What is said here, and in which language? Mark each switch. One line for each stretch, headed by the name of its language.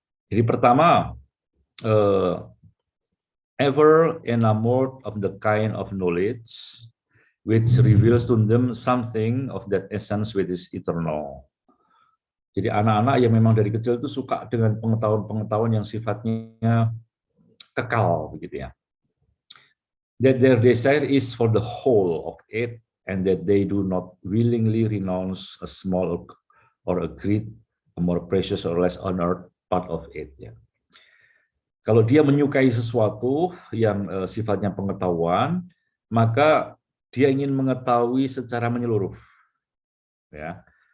Indonesian: Jadi pertama,
English: ever enamored of the kind of knowledge which reveals to them something of that essence which is eternal.
Indonesian: Jadi anak-anak yang memang dari kecil itu suka dengan pengetahuan-pengetahuan yang sifatnya kekal, begitu ya.
English: That their desire is for the whole of it, and that they do not willingly renounce a small or a great, a more precious or less honored part of it.
Indonesian: Ya. Kalau dia menyukai sesuatu yang sifatnya pengetahuan, maka dia ingin mengetahui secara menyeluruh, ya.